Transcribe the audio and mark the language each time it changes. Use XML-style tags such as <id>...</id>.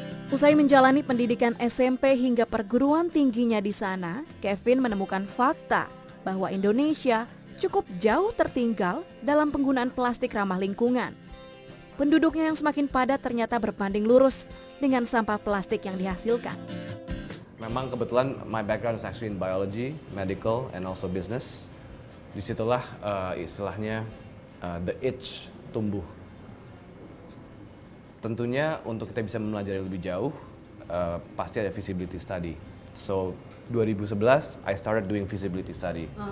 <id>Usai menjalani pendidikan SMP hingga perguruan tingginya di sana, Kevin menemukan fakta bahwa Indonesia cukup jauh tertinggal dalam penggunaan plastik ramah lingkungan. Penduduknya yang semakin padat ternyata berbanding lurus dengan sampah plastik yang dihasilkan. Memang kebetulan</id> <en>my background is actually in biology, medical, and also business.</en> <id>Disitulah istilahnya</id> <en>the itch</en> <id>tumbuh. Tentunya untuk kita bisa mempelajari lebih jauh, pasti ada feasibility study.</id> <en>So 2011 I started doing feasibility study.</en>